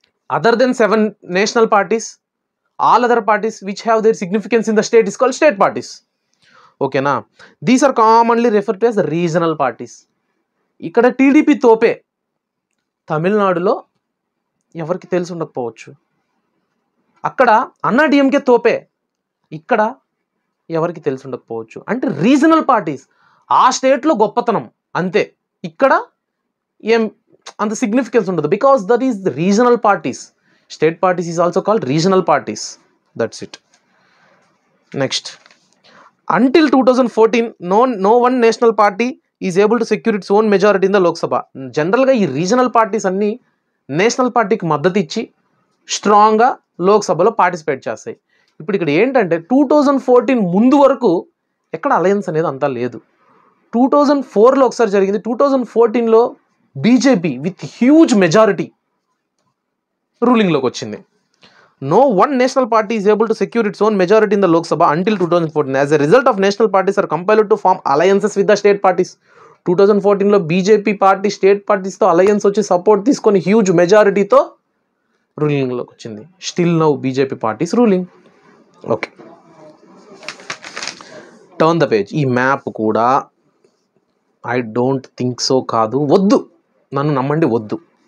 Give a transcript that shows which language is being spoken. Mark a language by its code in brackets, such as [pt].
[en] Other than 7 national parties, all other parties which have their significance in the state is called state parties. [te] ఓకేనా? [en] These are commonly refer to as regional parties. [te] ఇక్కడ TDP Tope. తమిళనాడులో ఎవరికి తెలిసి ఉండకపోవచ్చు. అక్కడ అన్నా DMK Tope. ఇక్కడ ఎవరికి తెలిసి ఉండకపోవచ్చు. అంటే రీజనల్ పార్టీస్, ఆ స్టేట్లో గొప్పతనం అంతే. ఇక్కడ ఏం అంత సిగ్నిఫికెన్స్ ఉండదు, [en] Because that is the regional parties. State parties is also called regional parties. That's it. Next, until 2014 no one national party is able to secure its own majority in the Lok Sabha. [te] జనరల్గా ఈ regional parties అన్నీ national పార్టీకి మద్దతు ఇచ్చి స్ట్రాంగ్గా లోక్సభలో participate చేస్తాయి. ఇప్పుడు ఇక్కడ ఏంటంటే 2014 ముందు వరకు ఎక్కడ అలయన్స్ అనేది అంతా లేదు. 2004లో ఒకసారి జరిగింది. 2014లో బీజేపీ [en] with huge majority [te] రూలింగ్లోకి వచ్చింది. [en] No one national party is able to secure its own majority in the Lok Sabha until 2014. As a result of national parties are compelled to form alliances with the state parties. [te] 2014లో BJP party state పార్టీస్తో alliance వచ్చి support తీసుకొని huge మెజారిటీతో రూలింగ్లోకి వచ్చింది. [en] Still now BJP parties ruling. Okay, turn the page. ఈ map కూడా I don't think so [te] కాదు, వద్దు, నన్ను నమ్మండి, వద్దు.